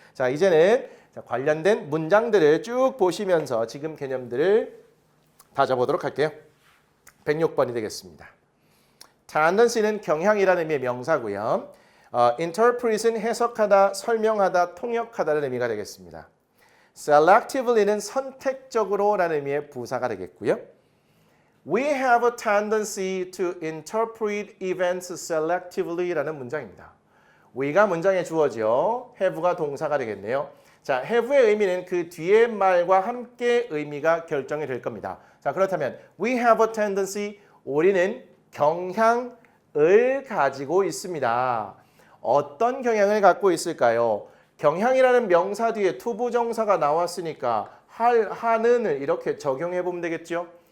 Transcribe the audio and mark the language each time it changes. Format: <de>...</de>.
<ko>자, 이제는 관련된 문장들을 쭉 보시면서 지금 개념들을 다져보도록 할게요. 106번이 되겠습니다. tendency는 경향이라는 의미의 명사고요. interpret은 해석하다, 설명하다, 통역하다는 의미가 되겠습니다. selectively는 선택적으로라는 의미의 부사가 되겠고요.</ko> <en>We have a tendency to interpret events selectively라는</en> <ko>문장입니다. we가 문장에 주어져 have가 동사가 되겠네요. 자, have의 의미는 그 뒤의 말과 함께 의미가 결정이 될 겁니다. 자, 그렇다면</ko> <en>we have a tendency,</en> <ko>우리는 경향을 가지고 있습니다. 어떤 경향을 갖고 있을까요? 경향이라는 명사 뒤에 투부정사가 나왔으니까 하는을 이렇게 적용해 보면 되겠죠.</ko>